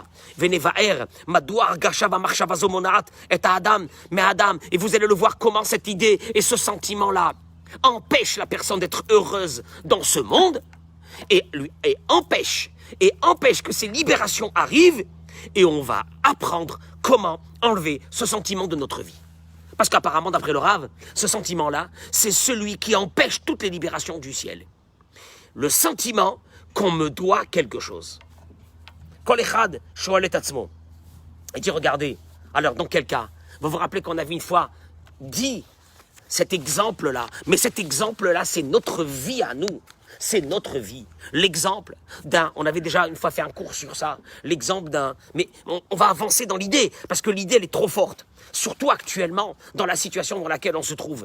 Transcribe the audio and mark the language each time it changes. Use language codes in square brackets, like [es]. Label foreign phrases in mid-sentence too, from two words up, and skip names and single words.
[fr] Venevaer, Madouar, Gashava, Marshava, Zomonat, et Adam, mais Adam, et vous allez le voir comment cette idée et ce sentiment-là empêchent la personne d'être heureuse dans ce monde, et empêche que ces libérations arrivent, et on va apprendre comment enlever ce sentiment de notre vie. Parce qu'apparemment, d'après le Rav, ce sentiment-là, c'est celui qui empêche toutes les libérations du ciel. Le sentiment qu'on me doit quelque chose. [he] כל אחד שואל את עצמו. [fr] Il dit, regardez, alors dans quel cas? Vous vous rappelez qu'on avait une fois dit cet exemple-là, mais cet exemple-là, c'est notre vie à nous. c'est notre vie. L'exemple d'un, on avait déjà une fois fait un cours sur ça, l'exemple d'un, mais on va avancer dans l'idée, parce que l'idée, elle est trop forte, surtout actuellement, dans la situation dans laquelle on se trouve.